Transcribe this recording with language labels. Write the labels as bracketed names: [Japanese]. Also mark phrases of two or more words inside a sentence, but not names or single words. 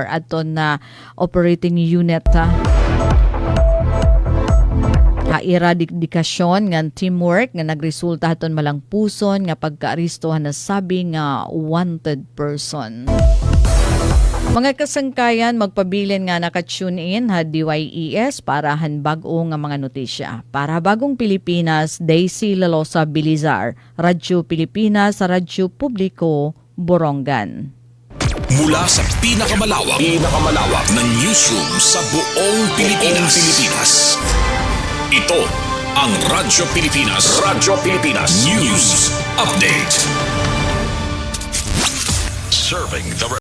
[Waray] aton na [English] operating unit [Waray] eradikasyon nga teamwork nga nagresulta haton malang puson nga pagkaaristohan na sabi nga [English] wanted person. [Waray] Mga kasangkayan, magpabilin nga naka- [English] tune in [Waray] DYES para hanbag-o nga mga notisya. [Filipino] Para Bagong Pilipinas, Daisy Lalosa Bilizar, Radyo Pilipinas, Radyo Publiko, Borongan. Mula sa pinakamalawak na newsroom sa buong Pilipinas. Ito ang Radyo Pilipinas. [English] News Update. Serving the